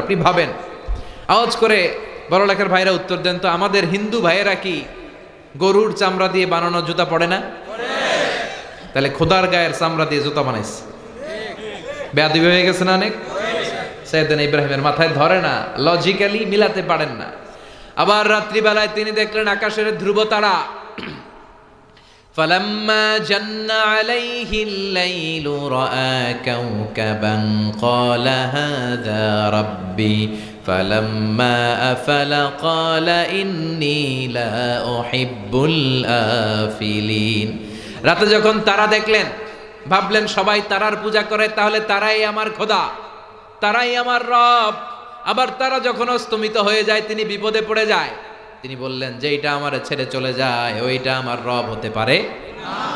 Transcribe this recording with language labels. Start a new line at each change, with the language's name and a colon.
Bangla: আপনি ভাবেন, আওয়াজ করে বড় লেখার ভাইরা উত্তর দেন তো, আমাদের হিন্দু ভাইয়েরা কি গরুর চামড়া দিয়ে বানানো জুতা পড়ে না? তাহলে খোদার গায়ের চামড়া দিয়ে জুতা বানাইছে, বেয়াদবি হয়ে গেছে না অনেক? সাইয়েদনা ইব্রাহিমের মাথায় ধরে না, লজিক্যালি মিলাতে পারেন না। আবার রাত্রিবেলায় তিনি দেখলেন আকাশের ধ্রুব তারা।
Arabic: فلما جن عليه الليل رأى كوكبا قال هذا ربي فلما أفل قال إني لا أحب الآفلين।
Bangla: রাতে যখন তারা দেখলেন, ভাবলেন সবাই তারার পূজা করে, তাহলে তারাই আমার খোদা, তারাই আমার রব। আবার তারা যখন অস্তমিত হয়ে যায়, তিনি বিপদে পড়ে যায়। তিনি বললেন যে এইটা আমার ছেড়ে চলে যায়, ওইটা আমার রব হতে পারে না।